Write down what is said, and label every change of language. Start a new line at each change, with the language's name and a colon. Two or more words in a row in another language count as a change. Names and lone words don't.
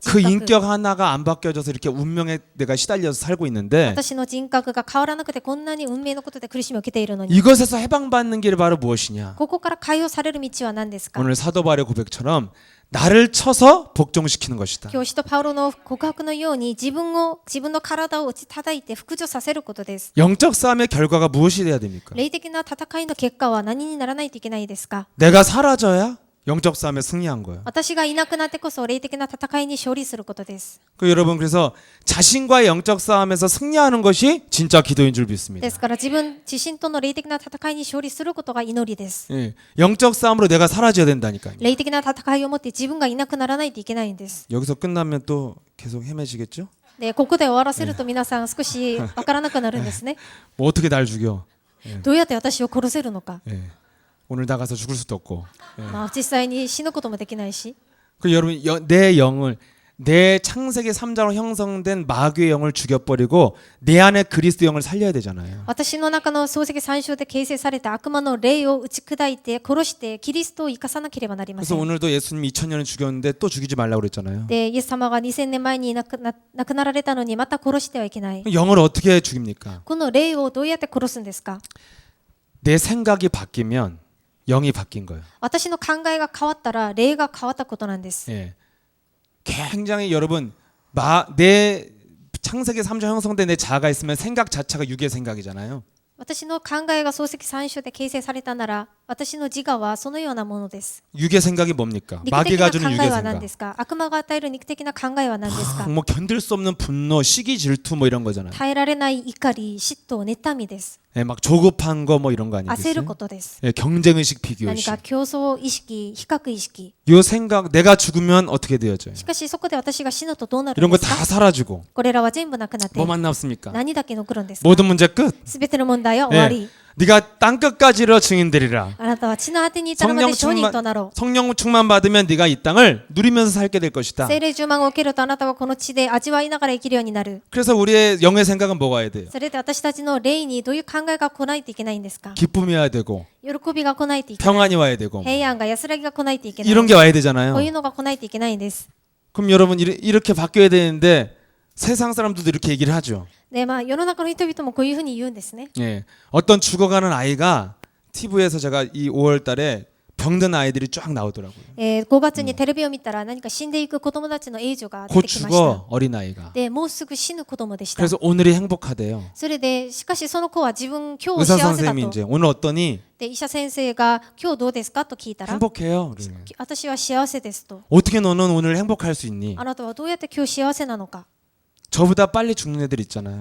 Korean: 그
Japanese: 人格
Korean: 인격 하나가 안 바뀌어져서 이렇게 운명에 내가 시달려서 살고 있는데
Japanese: 私の人格が変わらなくてこんなに運命のことで苦しみを受けているのに
Korean: 이것에서 해방받는 길이 바로 무엇이냐?
Japanese: ここから解放される道は何ですか
Korean: 오늘 사도 바울의 고백처럼 나를 쳐서 복종시키는 것이다.
Japanese: 教師とパウロの告白のように自分の体を打ち叩いて服従させることです。
Korean: 영적 싸움의 결과가 무엇이 돼야 됩니까?
Japanese: 霊的な戦いの結果は何にならないといけないですか
Korean: 내가 사라져야 영적 싸움에 승리한 거예요.
Japanese: 私がいなくなってこそ霊的な戦いに勝利することです。
Korean: 여러분 그래서 자신과의 영적 싸움에서 승리하는 것이 진짜 기도인 줄 믿습니다.
Japanese: ですから自身との霊的な戦いに勝利することが祈りです。
Korean: 예, 영적 싸움으로 내가 사라져야 된다니까요.
Japanese: 霊的な戦いをもって自分がいなくならないといけないんです。
Korean: 여기서 끝나면 또 계속 헤매지겠죠?
Japanese: で、ここで終わらせると皆さん少しわからなくなるんですね。
Korean: 뭐 어떻게 날 죽여?
Japanese: どうやって私を殺せるのか。
Korean: 예, 오늘 나가서 죽을 수도 없고.
Japanese: まあ実際に死ぬこともできないし。
Korean: 그 여러분 내 영을 내 창세기 3장으로 형성된 마귀의 영을 죽여버리고 내 안에 그리스도 영을 살려야 되잖아요.
Japanese: 私の中の漱石3章で形成された悪魔の霊を打ち砕いて殺してキリストを生かさなければなりませ
Korean: 그래서
Japanese: ん。
Korean: 오늘도 예수님 2000년을 죽였는데 또 죽이지 말라고 그랬잖아요.
Japanese: で、イエス様が2000年前に亡くなられたのにまた殺してはいけない。
Korean: 영을 어떻게 죽입니까?
Japanese: この霊をどうやって殺すんですか
Korean: 내 생각이 바뀌면 영이 바뀐 거예요.
Japanese: 私の考えが変わったら霊が変わったことなんです。
Korean: 예. 굉장히 여러분 내 창세기 3장 형성된 내 자아가 있으면 생각 자체가 육의 생각이잖아요.
Japanese: 私の考えが漱石3章で形成されたなら私の自我はそのようなものです。
Korean: 육의 생각이 뭡니까?
Japanese: 肉的
Korean: 마귀가
Japanese: な
Korean: 주는
Japanese: 考
Korean: 육의
Japanese: えは何
Korean: 생각.
Japanese: ですか悪魔が与える肉的な考えは何ですか
Korean: 뭐 견딜 수 없는 분노, 시기, 질투 뭐 이런 거잖아요.
Japanese: 耐えられない怒り、嫉妬、妬みです。
Korean: 예, 막 조급한 거 뭐 이런 거
Japanese: 焦る
Korean: 아니겠어요?
Japanese: ことです。
Korean: 예, 경쟁의식,
Japanese: 何
Korean: 비교의식.
Japanese: か競争意識、比較意識。
Korean: 요 생각 내가 죽으면 어떻게 되어져요?
Japanese: しかしそこで私が死ぬとどうなる
Korean: 이런
Japanese: ん
Korean: 거
Japanese: ですか
Korean: 다 사라지고
Japanese: これらは全部なくなって
Korean: 뭐만 남습니까?
Japanese: 何だけ残るんですか
Korean: 모든 문제 끝.
Japanese: すべての問題は終わり。
Korean: 예. 네가 땅 끝까지 이르러 증인되리라.
Japanese: あなたは地の果てに至るまで証人となろう。
Korean: 성령 충만 받으면 네가 이 땅을 누리면서 살게 될 것이다.
Japanese: 聖霊充満を受けるとあなたはこの地で味わいながら生きるようになる。
Korean: 그래서 우리의 영의 생각은 뭐가 해야 돼요?
Japanese: それで私たちの霊にどういう考えが来ないといけないんですか
Korean: 기쁨이 와야 되고
Japanese: 喜びが来ないといけない。
Korean: 평안이 와야 되고
Japanese: 平安が安らぎが来ないといけない。
Korean: 이런 게 와야 되잖아요.
Japanese: こういうのが来ないといけないんです。
Korean: 그럼 여러분 이렇게 바뀌어야 되는데 세상 사람들도 이렇게 얘기를 하죠.
Japanese: で、まあ世の中の人々もこういうふうに言うんですね。
Korean: 예. 어떤 죽어가는 아이가 TV에서 제가 이 5월 달에 병든 아이들이 쫙 나오더라고요.
Japanese: 5 月にテレビを見たら何か死んでいく子供たちの映像が出
Korean: 곧
Japanese: てきました。
Korean: 죽어 어린아이가.
Japanese: で、もうすぐ死ぬ子供でした。
Korean: 그래서 오늘이 행복하대요.
Japanese: それで、しかしその子は今日
Korean: 의사
Japanese: 幸せだ
Korean: 선생님이
Japanese: と。
Korean: 이제 오늘 어떠니?
Japanese: で、医者先生が今日どうですかと聞いたら、
Korean: 행복해요. 그러네.
Japanese: 私は幸せですと。
Korean: 어떻게 너는 오늘 행복할 수 있니?
Japanese: あなたはどうやって今日幸せなのか。
Korean: 저보다 빨리 죽는 애들 있잖아요.